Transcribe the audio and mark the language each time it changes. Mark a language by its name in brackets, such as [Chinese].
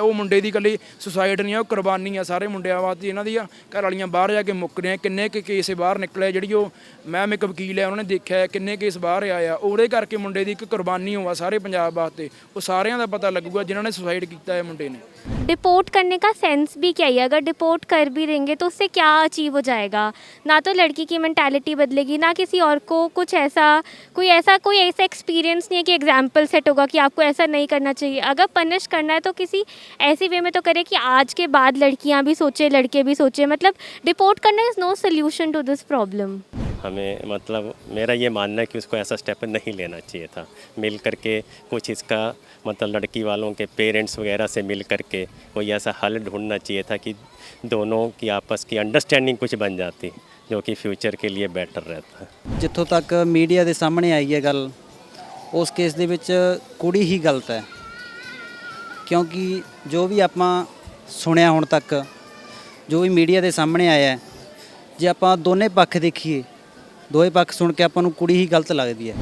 [Punjabi] ਉਹ ਮੁੰਡੇ ਦੀ ਇਕੱਲੀ ਸੁਸਾਇਡ ਨਹੀਂ ਆ, ਉਹ ਕੁਰਬਾਨੀ ਆ ਸਾਰੇ ਮੁੰਡਿਆਂ ਵਾਸਤੇ। ਇਹਨਾਂ ਦੀਆਂ ਘਰ ਵਾਲੀਆਂ ਬਾਹਰ ਜਾ ਕੇ ਮੁੱਕ ਰਹੀਆਂ, ਕਿੰਨੇ ਕੁ ਕੇਸ ਬਾਹਰ ਨਿਕਲੇ। ਜਿਹੜੀ ਉਹ ਮੈਮ ਇੱਕ ਵਕੀਲ ਹੈ, ਉਹਨਾਂ ਨੇ ਦੇਖਿਆ ਕਿੰਨੇ ਕੇਸ ਬਾਹਰ ਆਏ ਆ, ਉਹਦੇ ਕਰਕੇ ਮੁੰਡੇ ਦੀ ਇੱਕ ਕੁਰਬਾਨੀ ਹੋਆ ਸਾਰੇ ਪੰਜਾਬ ਵਾਸਤੇ। ਉਹ ਸਾਰਿਆਂ ਦਾ ਪਤਾ ਲੱਗੂਗਾ ਜਿਨ੍ਹਾਂ ਨੇ ਸੁਸਾइड किया है मुंडे ने। [Hindi] डिपोर्ट करने का सेंस भी क्या ही है, अगर डिपोर्ट कर भी देंगे तो उससे क्या अचीव हो जाएगा? ना तो लड़की की मेंटालिटी बदलेगी, ना किसी और को कुछ ऐसा कोई ऐसा एक्सपीरियंस नहीं है कि एग्जाम्पल सेट होगा कि आपको ऐसा नहीं करना चाहिए। अगर पनिश करना है तो किसी ऐसी वे में तो करे कि आज के बाद लड़कियां भी सोचे, लड़के भी सोचे। मतलब डिपोर्ट करना [English] Is no solution to this problem. [Hindi] हमें मतलब मेरा ये मानना है कि उसको ऐसा स्टेप नहीं लेना चाहिए था। मिल करके कुछ इसका मतलब लड़की वालों के पेरेंट्स वगैरह से मिल करके कोई ऐसा हल ढूंढना चाहिए था कि दोनों की आपस की अंडरस्टैंडिंग कुछ बन जाती, जो कि फ्यूचर के लिए बेटर रहता। [Punjabi] ਜਿੱਥੋਂ ਤੱਕ ਮੀਡੀਆ ਦੇ ਸਾਹਮਣੇ ਆਈ ਹੈ ਗੱਲ, ਉਸ ਕੇਸ ਦੇ ਵਿੱਚ ਕੁੜੀ ਹੀ ਗਲਤ ਹੈ, ਕਿਉਂਕਿ ਜੋ ਵੀ ਆਪਾਂ ਸੁਣਿਆ ਹੁਣ ਤੱਕ, ਜੋ ਵੀ ਮੀਡੀਆ ਦੇ ਸਾਹਮਣੇ ਆਇਆ ਹੈ, ਜੇ ਆਪਾਂ ਦੋਨੇ ਪੱਖ ਦੇਖੀਏ, ਦੋਵੇਂ ਪੱਖ ਸੁਣ ਕੇ ਆਪਾਂ ਨੂੰ ਕੁੜੀ ਹੀ ਗਲਤ ਲੱਗਦੀ ਹੈ।